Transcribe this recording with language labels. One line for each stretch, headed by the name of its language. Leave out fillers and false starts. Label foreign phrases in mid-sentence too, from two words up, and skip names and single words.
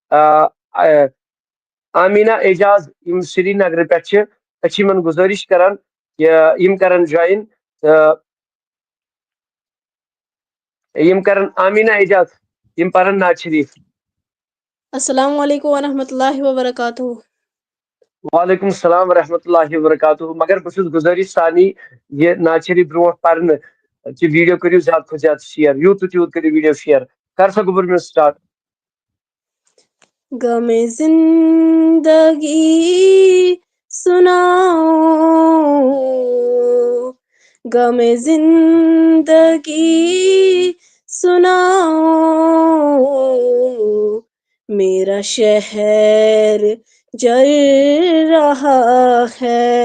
Kashmiri: آمیٖنا اعجاز یِم سرینگرٕ پٮ۪ٹھ چھِ أسۍ چھِ یِمن گُزٲرِش کران کہِ یِم کرن جویِن تہٕ یِم کرن آمیٖنا اعجاز یِم پرن نعت شریٖف.
Arabic: السلام علیکم ورحمۃ اللہ وبرکاتہ. وعلیکم السلام ورحمۃ اللہ وبرکاتہ.
Kashmiri: مگر بہٕ چھُس گُزٲرِش سارنٕے یہِ نعت شریٖف برونٛٹھ پرنہٕ کہِ ویٖڈیو کٔرِو زیادٕ کھۄتہٕ زیادٕ شِیر یوٗت تہٕ تیوٗت کٔرِو ویٖڈیو شِیر. کر سا گوٚبُر مےٚ سٹارٹ.
Urdu: غم زندگی سناؤ غم زندگی سناؤ میرا شہر جل رہا ہے